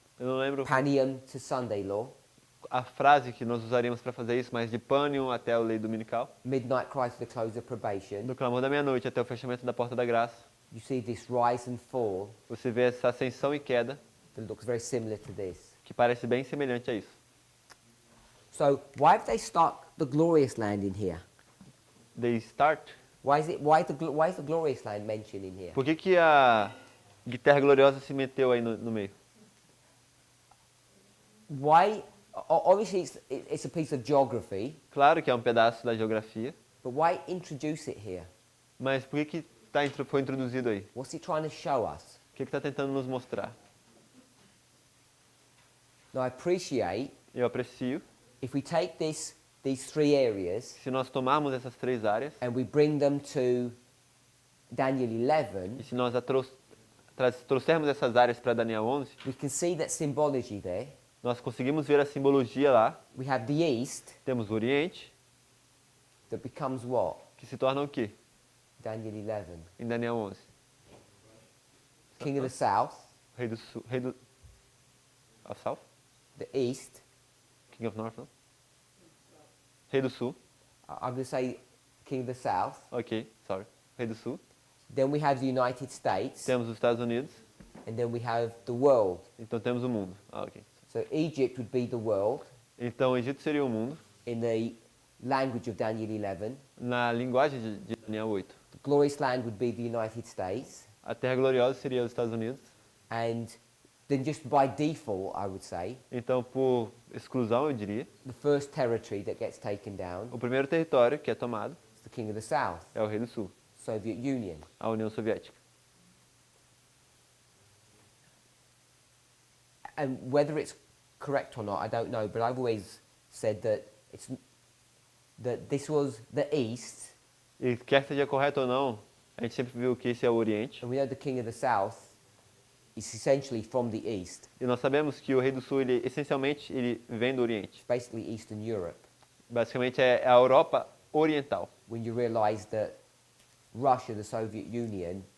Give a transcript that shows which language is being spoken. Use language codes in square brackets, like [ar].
[pt] Eu não lembro [en] Panium to Sunday law, [pt] a frase que nós usaríamos para fazer isso, mas de Pânium até a lei dominical, [en] midnight cry to the close of probation. [pt] do clamor da meia-noite até o fechamento da porta da graça, [en] You see this rise and fall [pt] você vê essa ascensão e queda [en] that looks very similar to this. [pt] que parece bem semelhante a isso. [en] So why have they stuck the glorious land in here? They start. Why is the glorious land mentioned in here? [pt] Por que a Terra Gloriosa se meteu aí no meio? [en] Why? Obviously, it's a piece of geography, [pt] Claro que é um pedaço da geografia, [en] but why introduce it here? [pt] mas por que foi introduzido aí? [en] What's it trying to show us? [pt] O que está tentando nos mostrar? [en] Now, I appreciate [pt] Eu aprecio [en] if we take these three areas [pt] se nós tomarmos essas três áreas [en] and we bring them to Daniel [pt] e [en] 11, [pt] se nós trouxermos essas áreas para Daniel 11, [en] we can see that symbology there. [pt] nós conseguimos ver a simbologia lá. [en] We have the East [pt] Temos o Oriente, [en] that becomes what? [pt] que se torna o quê? [en] Daniel 11. [pt] Em Daniel 11. [en] King of the South, [pt] Rei do Sul, Rei do South? [en] the East. King of North, [pt] não? Rei do Sul. [en] I'm going to say King of the South. [pt] Ok, sorry. Rei do Sul. [en] Then we have the United States, [pt] Temos os Estados Unidos. [en] and then we have the world. [pt] Então temos o mundo. Ok. [en] So Egypt would be the world [pt] Então o Egito seria o mundo. [en] in the language of Daniel 11. [pt] Na linguagem de Daniel 8. [en] The glorious land would be the United States. [pt] A Terra Gloriosa seria os Estados Unidos. [en] And then just by default, I would say, [pt] Então, por exclusão, eu diria, [en] the first territory that gets taken down [pt] o primeiro território que é tomado [en] is the King of the South, [pt] é o Rei do Sul, [en] Soviet Union. [pt] a União Soviética. [en] And whether it's correct or not, I don't know, but I've always said that this was the East, [pt] E quer seja correto ou não, a gente sempre viu que esse é o Oriente. [en] and we know the King of the South is essentially from the East. [pt] E nós sabemos que o Rei do Sul, essencialmente, ele vem do Oriente. [en] It's basically Eastern Europe. [pt] Basicamente, é a Europa oriental. [en] when you realize that Russia, the Soviet Union,